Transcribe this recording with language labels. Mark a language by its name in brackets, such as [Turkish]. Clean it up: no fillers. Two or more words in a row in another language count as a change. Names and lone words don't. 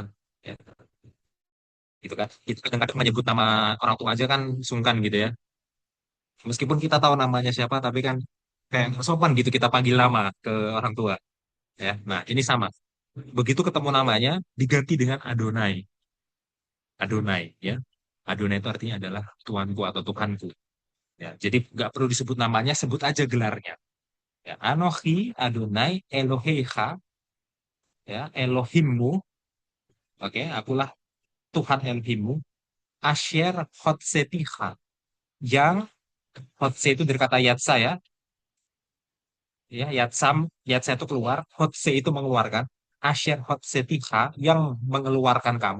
[Indonesian] Ya. Gitu kan. Kita kadang-kadang menyebut nama orang tua aja kan sungkan gitu ya. Meskipun kita tahu namanya siapa, tapi kan kayak nggak sopan gitu kita panggil nama ke orang tua. Ya. Nah, ini sama. Begitu ketemu namanya, diganti dengan Adonai. Adonai, ya. Adonai itu artinya adalah Tuanku atau Tuhanku. Ya, jadi nggak perlu disebut namanya, sebut aja gelarnya. Ya, [Hebrew] אנכי אדני אלהיך, [Indonesian] ya, Elohimmu, oke, akulah Tuhan Elohimmu, [Hebrew] אשר הוצאתיך, [Indonesian] yang Hotse itu dari kata Yatsa ya, Ya, Yatsam itu keluar, Hotse itu mengeluarkan, [Hebrew] אשר הוצא תיך [Indonesian] yang mengeluarkan kamu.